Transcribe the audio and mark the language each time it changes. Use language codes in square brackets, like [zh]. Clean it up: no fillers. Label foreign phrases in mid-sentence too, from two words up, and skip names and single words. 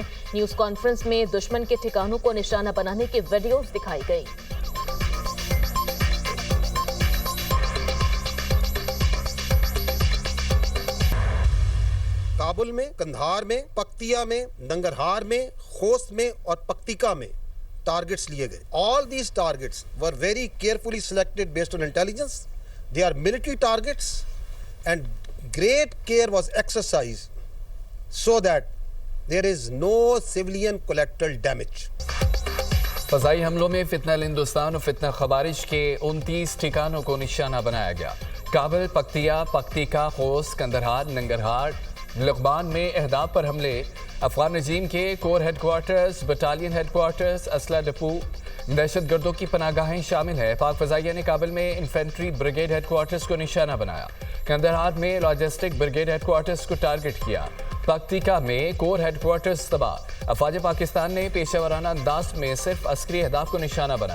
[en] news conference [ur] میں دشمن کے ٹھکانوں کو نشانہ بنانے کی ویڈیوز دکھائی گئی۔ کابل میں، کندھار میں، پکتیا میں، ننگرہار میں، خوست میں اور پکتیکا میں ٹارگٹس لیے گئے۔ [en] All these targets were very carefully selected based on intelligence. They are military targets and great care was exercised so that there is no civilian collateral damage. [ur] فضائی حملوں میں فتنہ ہندوستان اور فتنہ خوارج کے 29 ٹھکانوں کو نشانہ بنایا گیا۔ کابل، پکتیا، پکتیکا، خوست، کندھار، ننگرہار، لغمان میں اہداف پر حملے۔ افغان رجیم کے [en] corps headquarters, battalion headquarters, [ur] اسلحہ ڈپو، دہشت گردوں کی پناہ گاہیں شامل ہیں۔ پاک فضائیہ نے کابل میں [en] infantry brigade headquarters [ur] کو نشانہ بنایا۔ کندھار میں [en] logistic brigade headquarters [ur] کو ٹارگٹ کیا۔ پکتیکا میں [en] corps headquarters [ur] تباہ۔ افواج پاکستان نے پیشہ ورانہ انداز میں صرف عسکری اہداف کو نشانہ بنایا۔